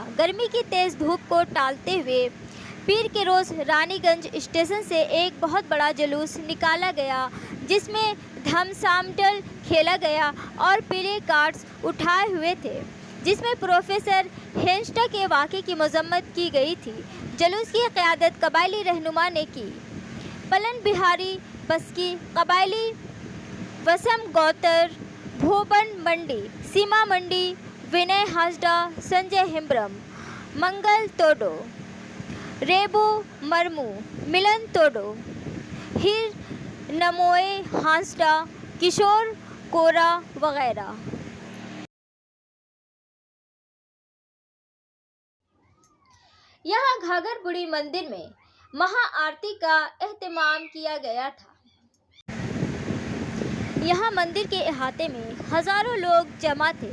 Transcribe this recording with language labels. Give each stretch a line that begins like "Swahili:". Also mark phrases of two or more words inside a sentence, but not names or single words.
Urdu: گرمی کی تیز دھوپ کو ٹالتے ہوئے پیر کے روز رانی گنج اسٹیشن سے ایک بہت بڑا جلوس نکالا گیا جس میں دھمسامڈل کھیلا گیا اور پلے کارڈز اٹھائے ہوئے تھے جس میں پروفیسر ہینسٹا کے واقعے کی مذمت کی گئی تھی۔ جلوس کی قیادت قبائلی رہنما نے کی۔ پلن بہاری بسکی، قبائلی وسم گوتر، بھوبن منڈی، سیما منڈی، وینے ہاسڈا، سنجے ہمبرم، منگل توڈو، ریبو مرمو، ملن توڈو، ہیر نموئے ہاسڈا، کشور کورا وغیرہ۔ یہاں گھاگھر بڑی مندر میں مہا آرتی کا اہتمام کیا گیا تھا۔ یہاں مندر کے احاطے میں ہزاروں لوگ جمع تھے۔